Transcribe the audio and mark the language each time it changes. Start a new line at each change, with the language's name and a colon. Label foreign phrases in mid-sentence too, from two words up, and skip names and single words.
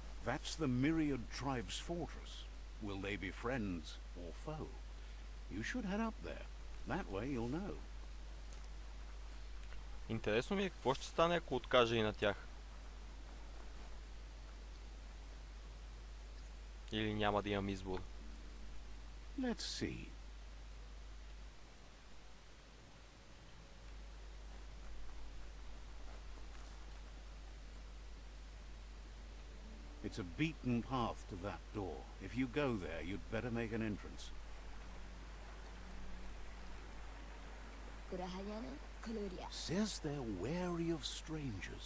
English: That's the Myriad Tribe's fortress. Will they be friends or foe? You should head up there. That way you'll know.
Bulgarian: Интересно ми е какво ще стане, ако откаже и на тях. Или няма да имам избор.
English: Let's see. It's a beaten path to that door. If you go there, you'd better make an entrance. Says they're wary of strangers.